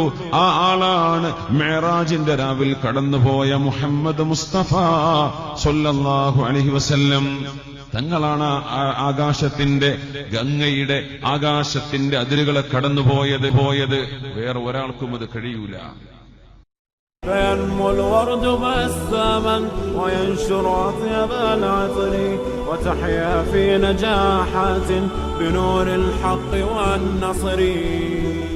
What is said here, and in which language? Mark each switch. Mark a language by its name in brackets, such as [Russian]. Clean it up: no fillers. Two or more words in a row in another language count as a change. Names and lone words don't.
[Malayalam] ആ ആളാണ് മിഅ്റാജിന്റെ രാവിൽ കടന്നുപോയ മുഹമ്മദ് മുസ്തഫ [Arabic] صلى الله عليه وسلم. [Malayalam] തങ്ങളാണ് ആകാശത്തിന്റെ, ഗംഗയുടെ ആകാശത്തിന്റെ അതിരുകളെ കടന്നുപോയത്. വേറെ ഒരാൾക്കും അത് കഴിയൂല. [Arabic] فينمو الورد بساما وينشر أطيب العطر وتحيا في نجاحات بنور الحق والنصر.